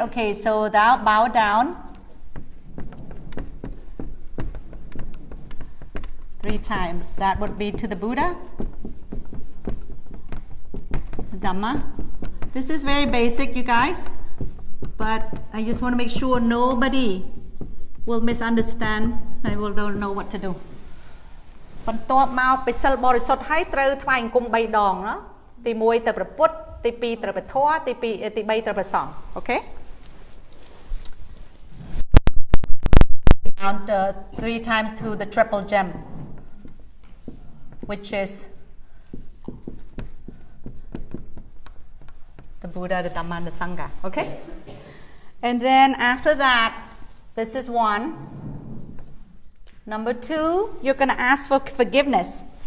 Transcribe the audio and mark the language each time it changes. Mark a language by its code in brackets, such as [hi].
[en] Okay, so thou bow down 3 times. That would be to the Buddha, the Dhamma. This is very basic, you guys, but I just want to make sure nobody will misunderstand. I will don't know what to do. [km] បន្ទាប់មកពីសិលបរិសុទ្ធហើយត្រូវថ្វាយអង្គម3ដងណាទី1ទៅព្រះពុទ្ធទី2ទៅព្រះធម៌ទី3ទៅព្រះសង្ឃ Okay? [en] Count 3 times to the triple gem, which is the Buddha, the Dhamma, and the Sangha. Okay? And then after that, this is 1. Number 2, you're going to ask for forgiveness.